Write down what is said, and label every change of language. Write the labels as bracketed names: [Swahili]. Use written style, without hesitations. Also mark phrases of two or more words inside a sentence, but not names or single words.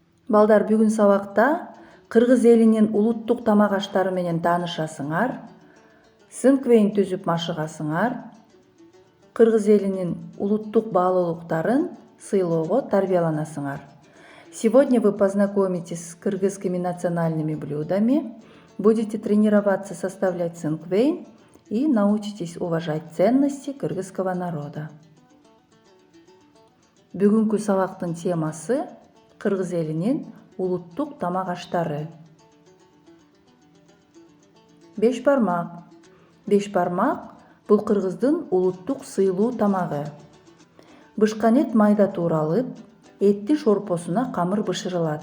[Kyrgyz] Балдар, бүгүн сабакта Кыргыз элинин улуттук тамак аштары менен таанышасыңар. Сынквейн түзүп машыгасыңар. Кыргыз элинин улуттук баалуулуктарын сыйлоого тарбияланасыңар. [Russian] Сегодня вы познакомитесь с кыргызскими национальными блюдами, будете тренироваться составлять сынквейн и научитесь уважать ценности кыргызского народа. [Kyrgyz] Бүгүнкү сабактын темасы Кыргыз элинин улуттук тамак аштары. Беш бармак. Беш бармак бул кыргыздын улуттук сыйлуу тамагы. Бышкан эт майда тууралып, эттин шорпосуна камыр бышырылат.